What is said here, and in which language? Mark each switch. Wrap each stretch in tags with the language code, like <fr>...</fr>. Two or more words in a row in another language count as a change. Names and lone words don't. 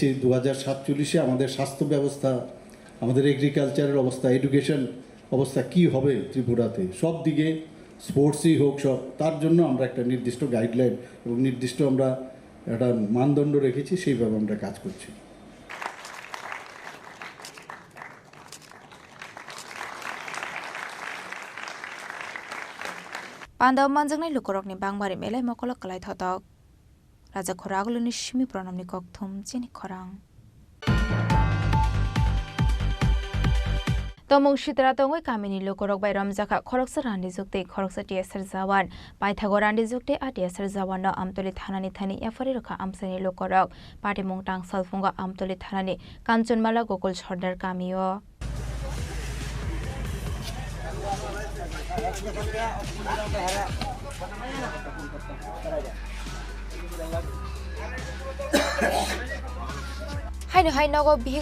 <bn>2047-এ আমাদের স্বাস্থ্য ব্যবস্থা, আমাদের এগ্রিকালচারের অবস্থা, এডুকেশন অবস্থা কি হবে ত্রিপুরাতে, সব দিকে, স্পোর্টসই হোক, সব, তার জন্য আমরা একটা নির্দিষ্ট গাইডলাইন এবং নির্দিষ্ট আমরা একটা মানদণ্ড রেখেছি, সেইভাবে আমরা কাজ করছি।</bn> <trp>Pandaw manjangnai lukorokni bangmari melai mokolok kalai thotok. Raja Khoraguluni shimi pranamni kokthum Chini Khorang. তমং সিতরা তঙ্গই কামিনী লোকরক বাই রমজাখা খরকসা রান্ডি যুক্তি খরকসা টিএসআর জাওয়ান পাইথাগো রান্ডি যুক্তি আটিএসআর জাওয়ান আমতলি থানানি থানি এফারি রখা আমসানি লোকরক পাটিমুং টাংসাল ফুঙ্গা আমতলি থানানি কাঞ্চনমালা গোকুল সর্দার কামিও হাইনো হাইনগো বিহিক</trp>